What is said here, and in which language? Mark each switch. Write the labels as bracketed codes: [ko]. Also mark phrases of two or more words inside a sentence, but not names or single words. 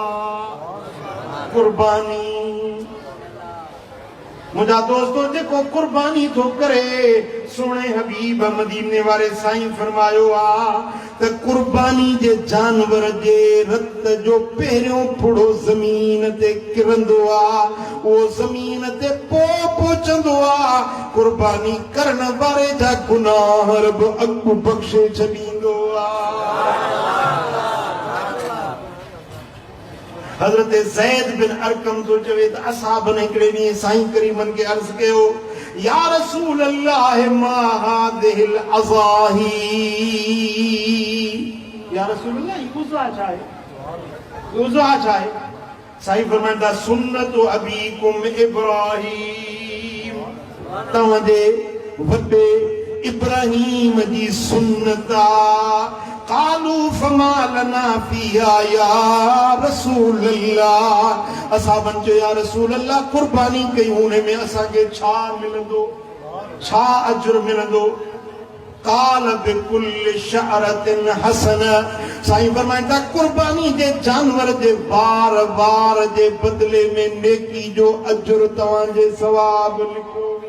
[sd] कुर्बानी मुंहिंजा दोस्तो जेको कुर्बानी थो करे सोणे हबीब मदीने वारे साईं फरमायो आ त कुर्बानी जे जानवर जे रत जो पहिरियों फुड़ो ज़मीन ते किरंदो आ उहो ज़मीन ते पहुचंदो आ कुर्बानी करण वारे जा गुनाह रब अॻु बख़्शे छॾींदो आ हज़रत ज़ैद बिन अरकम तो चवे त असहाबन हिकिड़े ॾींहुं साईं करीमन खे अर्ज़ कयो [ar] يا رسول الله ما هذه الأضاحي يا رسول الله [sd] ही उज़ा छा आहे उज़ा छा आहे साईं फरमाइनि था [ar] سنة أبيكم إبراهيم [sd] तव्हांजे वॾे इब्राहीम जी सुन्नत आहे [ar] قالوا فما لنا فيها يا رسول [sd] अल्लाह असहाबन जो या रसूल अल्लाह कुर्बानी कई हुन में असांखे छा मिलंदो छा अजर मिलंदो [ar] قال بكل شعرة حسنة [sd] साईं फरमाइनि था कुर्बानी जे जानवर जे वार वार जे बदले में नेकी जो अजर तव्हांजे सवाब लिखो